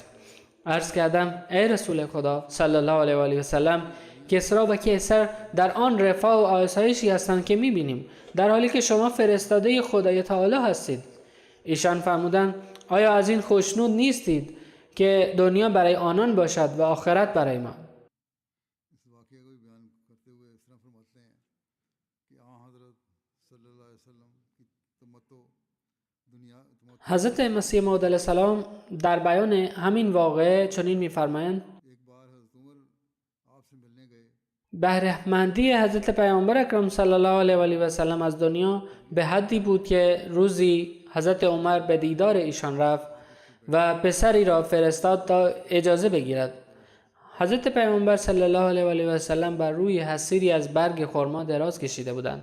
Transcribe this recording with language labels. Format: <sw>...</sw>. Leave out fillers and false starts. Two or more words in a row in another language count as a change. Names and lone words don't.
<fa>عرض کردم ای رسول خدا</fa> <ar>صلی الله علیه و آله و سلم،</ar> <fa>کسری و کیسر در آن رفاه و آسایشی هستند که می‌بینیم، در حالی که شما فرستاده خدای تعالی هستید. ایشان فرمودند آیا از این خوشنود نیستید که دنیا برای آنان باشد و آخرت برای ما؟</fa> <ur>اس واقعے کو بیان کرتے ہوئے اس طرح فرماتے ہیں کہ حضرت</ur> <ar>صلی اللہ علیہ وسلم</ar> <ur>کی تمتع دنیا</ur> <fa>حضرت مسیح موعود</fa> <ar>علیه السلام</ar> <fa>در بیان همین واقعه چنین می‌فرمایند</fa> <ur>ایک بار حضرت عمر آپ سے ملنے گئے</ur> <fa>بهره‌مندی حضرت پیامبر اکرم</fa> <ar>صلی الله علیه و آله و سلم</ar> <fa>از دنیا به حدی بود که روزی حضرت عمر به دیدار ایشان رفت و پسری را فرستاد تا اجازه بگیرد. حضرت پیامبر</fa> <ar>صلی الله علیه و آله و سلم</ar> <fa>بر روی حصیری از برگ خرما دراز کشیده بودند.</fa>